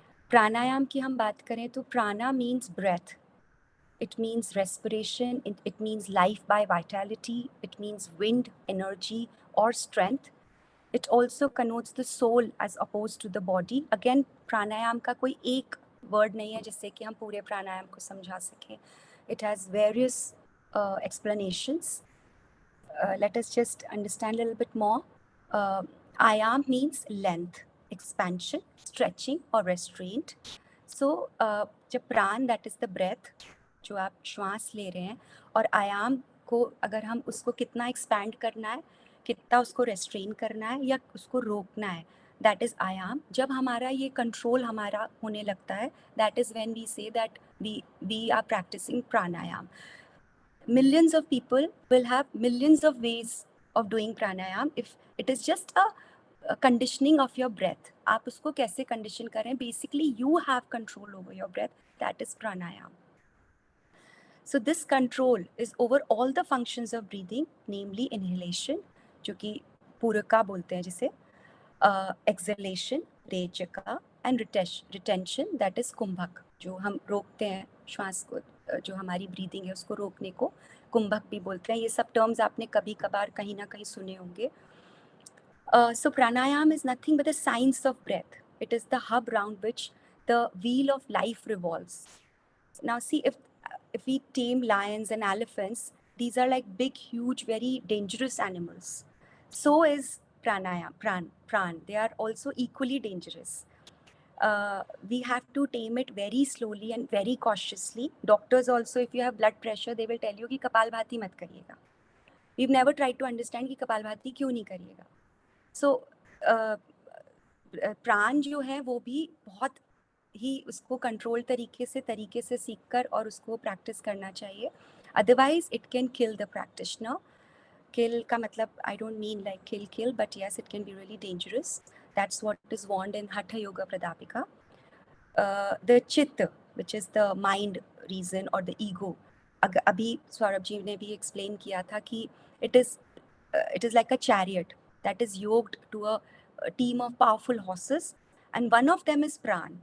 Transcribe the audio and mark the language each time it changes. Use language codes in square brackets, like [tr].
[hi] Pranayam की हम बात करें तो [en] prana means breath. It means respiration, it means life by vitality, it means wind, energy or strength. It also connotes the soul as opposed to the body. [hi] Again, pranayam का कोई एक word नहीं है जिससे कि हम पूरे प्राणायाम को समझा सकें. [en] It has various explanations. Let us just understand a little bit more. Ayam means length, expansion, stretching or restraint. [hi] So जब प्राण, [en] that is the breath, [hi] जो आप श्वास ले रहे हैं, और आयाम को अगर हम उसको कितना एक्सपैंड करना है, कितना उसको रेस्ट्रेन करना है या उसको रोकना है, [en] That is आयाम. [hi] जब हमारा ये कंट्रोल हमारा होने लगता है, [en] That is when we say that we are practising pranayama. Millions of people will have millions of ways of doing pranayam. If it is just a conditioning of your breath, [hi] आप उसको कैसे condition करें, [en] basically you have control over your breath, that is pranayam. So this control is over all the functions of breathing, namely inhalation, [hi] जो कि पूरका बोलते हैं जिसे, exhalation, रेचका, and retention, that is कुंभक, जो हम रोकते हैं श्वास को, जो हमारी ब्रीदिंग है उसको रोकने को कुंभक भी बोलते हैं. ये सब टर्म्स आपने कभी कभार कहीं ना कहीं सुने होंगे. [en] So pranayam is nothing but the science of breath. It is the hub round which the wheel of life revolves. Now see, if we tame lions and elephants, these are like big, huge, very dangerous animals. So is pranayam, pran. They are also equally dangerous. We have to tame it very slowly and very cautiously. Doctors also, if you have blood pressure, they will tell you [hi] कि कपालभाति मत करिएगा. [en] We've never tried to understand [hi] कि कपालभाति क्यों नहीं करिएगा. So प्राण जो है वो भी बहुत ही उसको कंट्रोल तरीके से सीखकर और उसको प्रैक्टिस करना चाहिए. [en] Otherwise, it can kill the practitioner. Kill [hi] का मतलब, [en] I don't mean like kill, but yes, it can be really dangerous. That's what is warned in Hatha Yoga Pradapika. The chitta, which is the mind, reason or the ego. [hi] अभी सौरभ जी ने भी explain किया था कि [en] it is like a chariot that is yoked to a team of powerful horses, and one of them is prana.